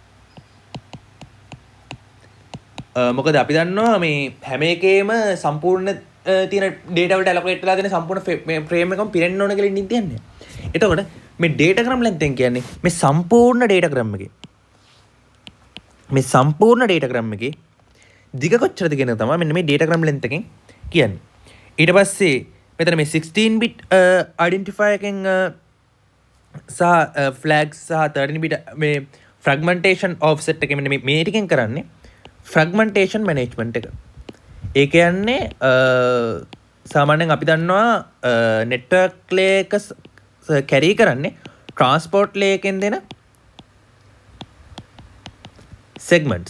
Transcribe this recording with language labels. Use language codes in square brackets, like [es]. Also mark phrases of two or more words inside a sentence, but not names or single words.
[si] මොකද අපි දන්නවා මේ හැම එකේම සම්පූර්ණ තියෙන data වලට allocate වෙලා තියෙන සම්පූර්ණ frame එකම පිරෙන්න ඕන කියලා ඉන්නේ තියන්නේ. එතකොට මේ [en] datagram length [si] එක කියන්නේ මේ සම්පූර්ණ datagram එකේ දිග කොච්චරද කියන එක තමයි මෙන්න මේ [en] datagram length [si] එකෙන් කියන්නේ. ඊට පස්සේ මෙතන මේ [en] 16 bit identifier [si] එකෙන් සහ flags සහ 13 bit මේ [en] fragmentation offset [si] එක මෙන්න මේ ටිකෙන් කරන්නේ [en] fragmentation management [si] එක. ඒ කියන්නේ සාමාන්‍යයෙන් අපි දන්නවා [en] network layer [si] එක carry කරන්නේ [en] transport layer [si] එකෙන් දෙන segments.